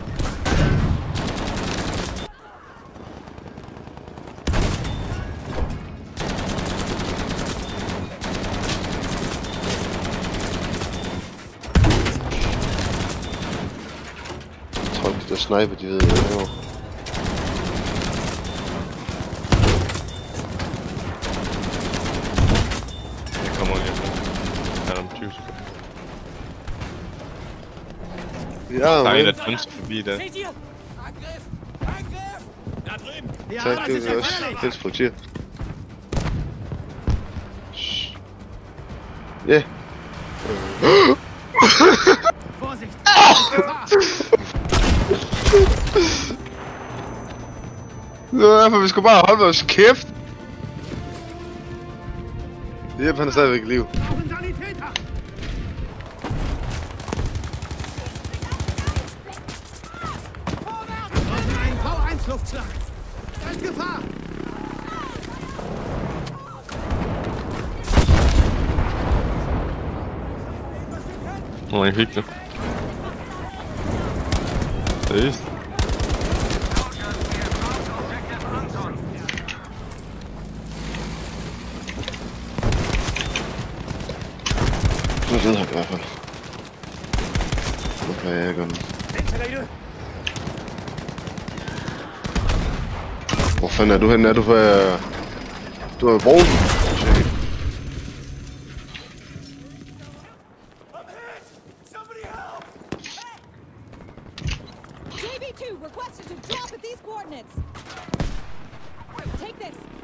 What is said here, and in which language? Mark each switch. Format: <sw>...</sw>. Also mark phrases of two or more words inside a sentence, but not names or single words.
<da>Jeg tror ikke, de der sniper, de ved, hvad det er. Jeg kommer lige efter. Der er om 20 sekunder. Ja, Der er en, men der dømmer sig forbi der.</da> <de>Seht ihr? Angriff! Angriff! Da drüben! Ja,</de> <da>tak, det er også det politier. Ja.</da> <de>Vorsicht! Gefahr!</de> <da>Det var derfor, vi skulle bare holde vores kæft. Jeppe, han er stadigvæk i liv.</da> <de>Brauchen Sanitäter! Brauchen einen V1-Luftschlag! Da ist Gefahr!</de> <da>Nå, jeg fik det. Seriøst? Nu ved jeg i hvert fald. Nu kan jeg gøre noget. Hvor fanden er du henne? Er du ved... Du er ved broen?</da> <en>JB2 requested to drop at these coordinates. Take this.</en>